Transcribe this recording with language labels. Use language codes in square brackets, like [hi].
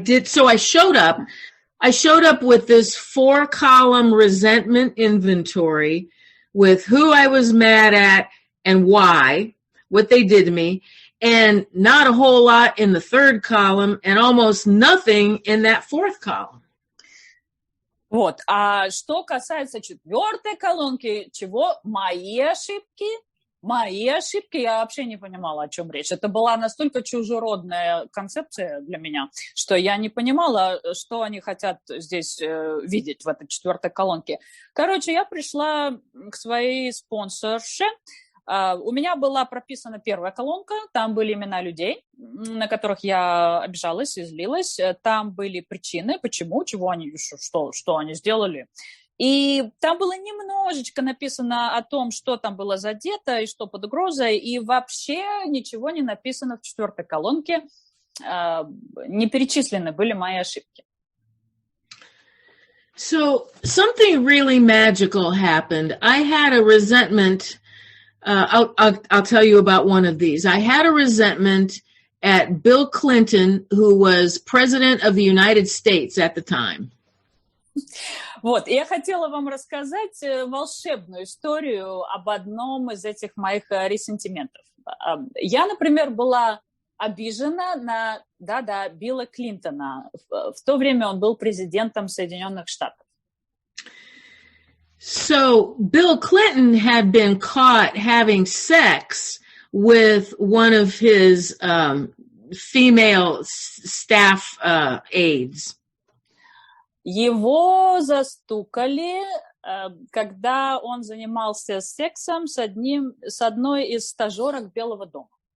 [en] So I showed up with this 4-column resentment inventory with who I was mad at and why, what they did to me, and not a whole lot in the 3rd column and almost nothing in that 4th column. [ru] Вот, а что касается 4-й колонки, чего мои ошибки, я вообще не понимала, о чем речь. Это была настолько чужеродная концепция для меня, что я не понимала, что они хотят здесь видеть в этой 4-й колонке. Короче, я пришла к своей спонсорше. У меня была прописана 1-я колонка, там были имена людей, на которых я обижалась и злилась. Там были причины, почему, чего они, что они сделали. И там было немножечко написано о том, что там было задето и что под угрозой, и вообще ничего не написано в 4-й колонке. Не перечислены были мои ошибки. [en] So something really magical happened. I had a resentment. I'll tell you about one of these. I had a resentment at Bill Clinton, who was president of the United States at the time. [ru] Вот, я хотела вам рассказать волшебную историю об одном из этих моих ресентиментов. Я, например, была обижена на, Билла Клинтона. В то время он был президентом Соединенных Штатов. [en] So Bill Clinton had been caught having sex with one of his female staff aides. [ru] Его застукали, когда он занимался сексом с одной из стажерок Белого дома.